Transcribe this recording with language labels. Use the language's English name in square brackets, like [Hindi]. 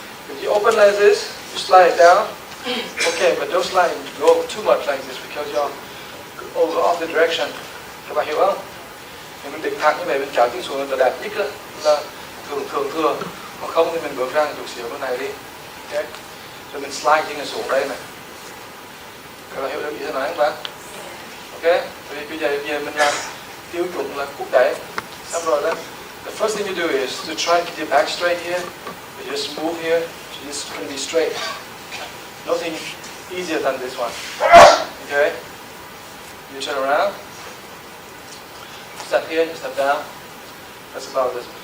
[English] If you open like this, you slide it down. Okay, but don't slide go too much like this because you're over off the direction. [Vietnamese] Các bạn hiểu không? Thì mình định thẳng như vậy, mình kéo chân xuống là đẹp nhất là thường thừa. Còn không thì mình bước ra chút xíu bên này đi. Okay. Rồi mình slide chân này xuống đây này. Các bạn hiểu được ý tôi nói không bạn? Ok. Rồi bây giờ mình làm tiêu chuẩn là quốc tế. Xong rồi đó. [English] The first thing you do is to try to get your back straight here. You just move here. So this is going to be straight. Nothing easier than this one. Okay. You turn around. Step here, step down. That's about this.